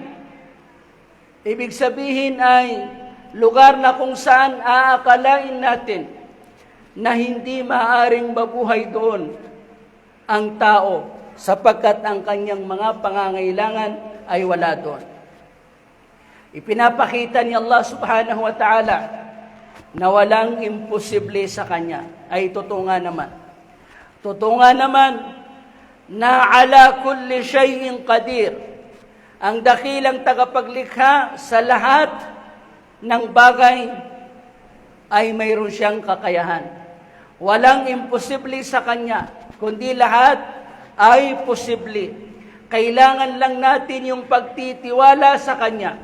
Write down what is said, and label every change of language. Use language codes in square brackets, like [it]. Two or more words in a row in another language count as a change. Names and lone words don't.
[tl] Ibig sabihin ay lugar na kung saan aakalain natin na hindi maaaring mabuhay doon ang tao sapagkat ang kanyang mga pangangailangan ay wala doon. Ipinapakita ni Allah [ar] سبحانه وتعالى [tl] na walang imposible sa kanya. Ay totoo nga naman. Totoo nga naman na [ar] على كل شيء قدير. [tl] Ang dakilang tagapaglikha sa lahat ng bagay ay mayroon siyang kakayahan. Walang imposible sa kanya, kundi lahat ay posible. Kailangan lang natin yung pagtitiwala sa kanya.